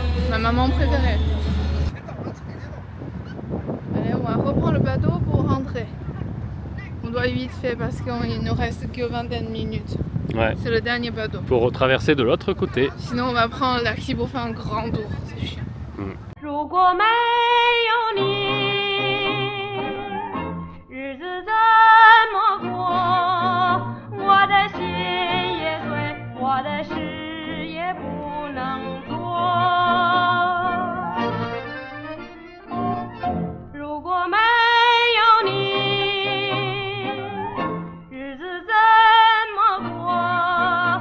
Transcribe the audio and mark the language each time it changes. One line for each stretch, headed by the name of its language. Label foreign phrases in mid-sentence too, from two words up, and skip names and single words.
French: Ma maman préférée. Allez, on va reprendre le bateau pour rentrer. On doit vite faire parce qu'il ne reste que 20 minutes. Ouais. C'est le dernier bateau. Pour traverser de l'autre côté. Sinon, on va prendre la taxi pour faire un grand tour. C'est chiant.
Chinese: 如果没有你，日子怎么过？我的心也碎，我的事也不能做。如果没有你，日子怎么过？